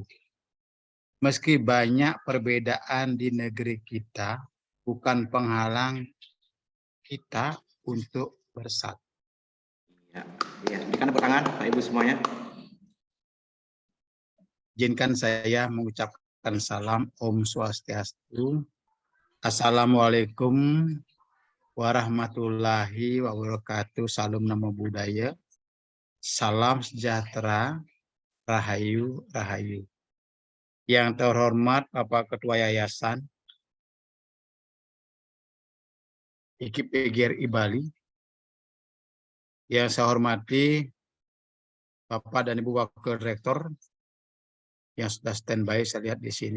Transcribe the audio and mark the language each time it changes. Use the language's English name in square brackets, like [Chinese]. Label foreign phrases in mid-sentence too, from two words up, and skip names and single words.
[Indonesian] Meski banyak perbedaan di negeri kita, bukan penghalang kita untuk bersatu. Ya, berikan tepuk tangan Pak Ibu semuanya. Izinkan saya mengucapkan salam [Balinese] Om Swastiastu. [Arabic] Assalamualaikum warahmatullahi wabarakatuh. [Indonesian] Salam [Pali] Namo Buddhaya. [Indonesian] Salam sejahtera. [Javanese] Rahayu, Rahayu. [Indonesian] Yang terhormat Bapak Ketua Yayasan IKIP PGRI Bali. Yang saya hormati Bapak dan Ibu Wakil Rektor yang sudah standby, saya lihat di sini.